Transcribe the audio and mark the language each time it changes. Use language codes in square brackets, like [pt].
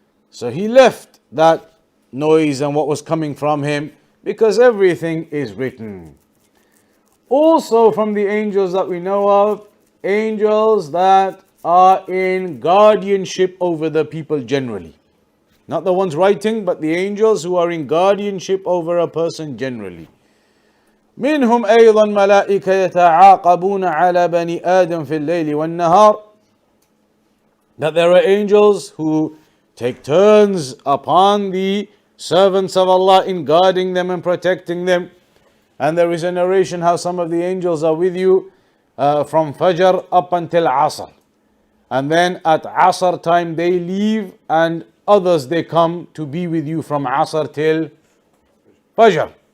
[en] So he left that noise and what was coming from him because everything is written. Also from the angels that we know of, angels that are in guardianship over the people generally. Not the ones writing, but the angels who are in guardianship over a person generally. [ar] منهم أيضا ملائكة يتعاقبون على بني آدم في الليل والنهار. [en] That there are angels who take turns upon the servants of Allah in guarding them and protecting them. And there is a narration how some of the angels are with you from Fajr up until Asr. and then at Asr time they leave, and others they come to be with you from Asr till Fajr.